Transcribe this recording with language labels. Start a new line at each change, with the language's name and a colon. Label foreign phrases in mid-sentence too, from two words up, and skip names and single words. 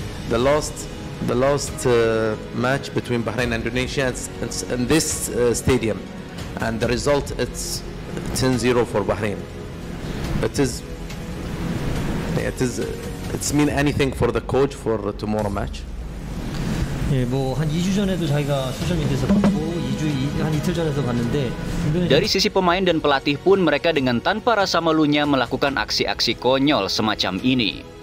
English: The last match between Bahrain and Indonesia it's in this stadium, and the result it's 10-0 for Bahrain. It's mean anything for the coach for tomorrow match?
Korean: 예, 뭐 한 2주 전에도 자기가 소셜미디어에서 봤고 2주 한 이틀 전에서 봤는데
Indonesian: Dari sisi pemain dan pelatih pun mereka dengan tanpa rasa malunya melakukan aksi-aksi konyol semacam ini.